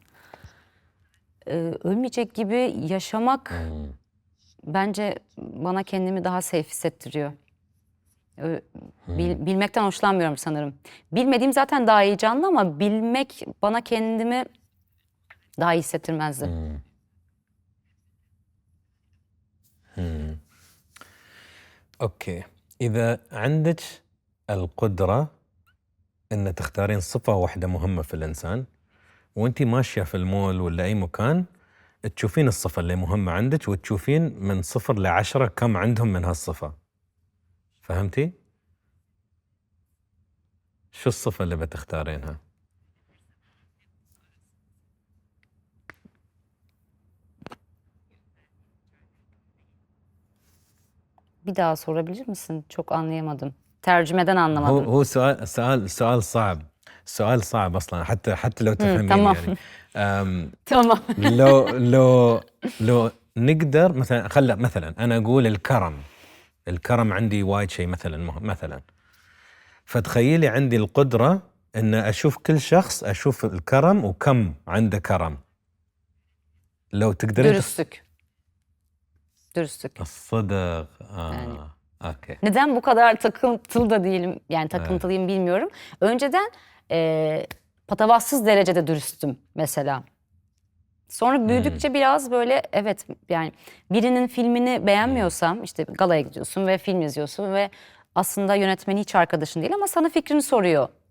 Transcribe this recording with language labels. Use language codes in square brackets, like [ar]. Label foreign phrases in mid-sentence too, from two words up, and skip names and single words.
[tr] Ölmeyecek gibi yaşamak bence bana kendimi daha safe hissettiriyor. Bilmekten hoşlanmıyorum sanırım. Bilmediğim zaten daha heyecanlı ama bilmek bana kendimi daha iyi hissettirmezdi. [ar] أوكي، إذا عندك القدرة إن تختارين صفة واحدة مهمة في الإنسان وأنتي ماشية في المول ولا أي مكان تشوفين الصفة اللي مهمة عندك وتشوفين من 0 ل 10 كم عندهم من هالصفة. فهمتي؟ شو الصفة اللي بتختارينها؟ [tr] Bir daha sorabilir misin? Çok anlayamadım. Tercümeden anlamadım. [ar] هو سؤال صعب، سؤال صعب أصلا حتى لو تفهمين تمام. يعني. [tr] Tamam. [ar] لو نقدر مثلا أنا أقول الكرم عندي وايد شيء مثلا فتخيلي عندي القدرة إن أشوف كل شخص أشوف الكرم وكم عنده كرم. لو تقدرين [tr] Dürüstlük. [ar] الصدق [tr] Yani. [ar] أوكي. [tr] Neden bu kadar takıntılı da değilim, yani takıntılıyım bilmiyorum. Önceden patavatsız derecede dürüsttüm mesela. Sonra büyüdükçe biraz böyle evet, yani birinin filmini beğenmiyorsam, işte galaya gidiyorsun ve film izliyorsun ve aslında yönetmeni hiç arkadaşın değil ama sana fikrini soruyor.